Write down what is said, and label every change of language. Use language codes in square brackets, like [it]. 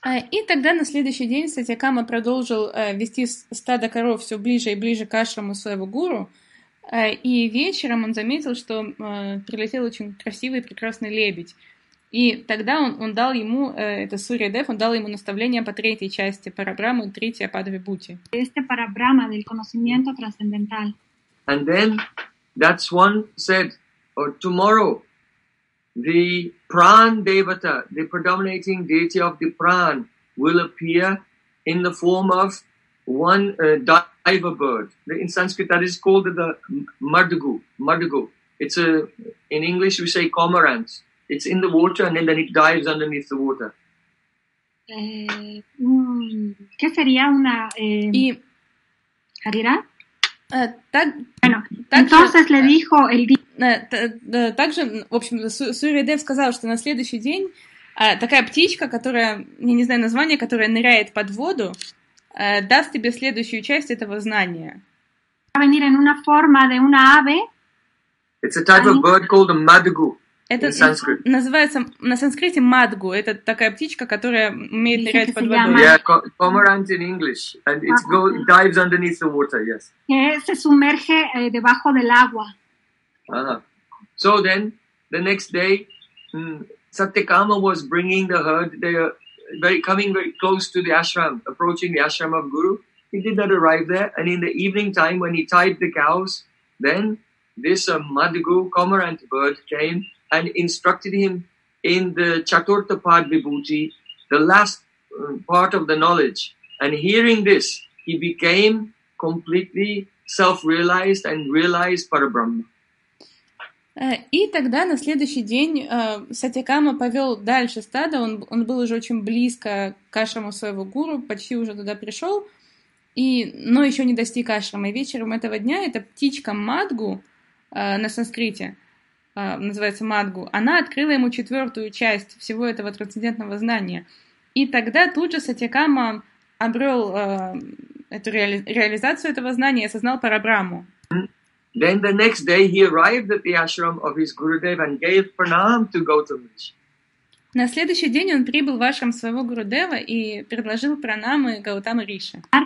[ru] И тогда на следующий день Сатьякама продолжил вести стадо коров все ближе и ближе к ашраму своего гуру, и вечером он заметил, что прилетел очень красивый и прекрасный лебедь. И тогда он дал ему, это Суриядев, он дал ему наставление по третьей части Парабрахмы, Tritiya Padvibhuti. [es] Este Parabrahma del conocimiento trascendental. [en] And then that swan said, tomorrow, the Pran Devata, the predominating deity of the Pran, will appear in the form of one diver bird. In Sanskrit, that is called the Mardugu. Mardugu. It's in English, we say cormorant. It's in the water, and then it dives underneath the water. [es] ¿Qué sería una? ¿Arirá? Entonces le dijo el. [ru] Также, в общем, Суриядев сказал, что на следующий день такая птичка, которая, я не знаю название, которая ныряет под воду, даст тебе следующую часть этого знания. [es] Va a venir en una forma de una ave. [en] It's a type of bird called a madgu. [ru] Это называется на санскрите мадгу. Это такая птичка, которая умеет нырять под водой. [en] Yeah, cormorant in English, and it dives underneath the water. Yes. [es] Que se sumerge debajo del agua. [en] So then, the next day, Satyakama was bringing the herd. They were very close to the ashram, approaching the ashram of Guru. He did not arrive there. And in the evening time, when he tied the cows, then this madgu, cormorant bird, came and instructed him in the Chaturtha Pad Vibhuti, the last part of the knowledge. And hearing this, he became completely self-realized and realized Parabrahma. [ru] И тогда на следующий день Сатьякама повел дальше стадо. Он был уже очень близко к ашраму своего гуру, почти уже туда пришел, но еще не достиг ашрама. И вечером этого дня эта птичка мадгу на санскрите называется мадгу. Она открыла ему четвертую часть всего этого трансцендентного знания. И тогда тут же Сатьякама обрел эту реализацию этого знания и осознал Парабрахму. [en] Then the next day he arrived at the ashram of his Gurudev and gave pranam to Gautamaji. [ru] На следующий день он прибыл в ашрам своего Гурудева и предложил пранамы Гаутама Риши.